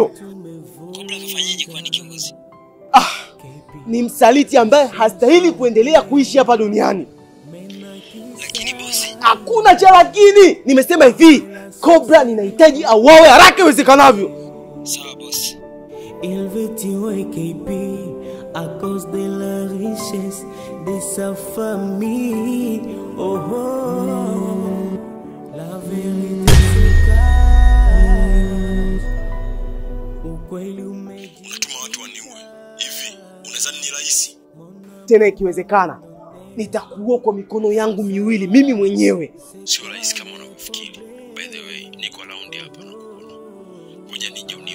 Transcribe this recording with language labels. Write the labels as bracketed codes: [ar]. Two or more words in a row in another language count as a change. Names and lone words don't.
[sw] Cobra kafanyaje kwani kiongozi? Ni msaliti ambaye hastahili kuendelea kuishi hapa duniani. Lakini bosi, hakuna cha lakini. Nimesema hivi, Cobra ninahitaji auawe haraka iwezekanavyo. sawa bosi. [fr] Il veut tuer KB à cause de la richesse de sa famille. Oh oh, la vérité se cache. [sw] Ukweli umejaa. Unatuma watu waniue. Hivi, unadhani ni rahisi? Tena ikiwezekana, nitakuua kwa mikono yangu miwili mimi mwenyewe. Sio rahisi kama unavyofikiri. [en] By the way, [sw] niko round hapa na kuona. Ngoja nije uniue.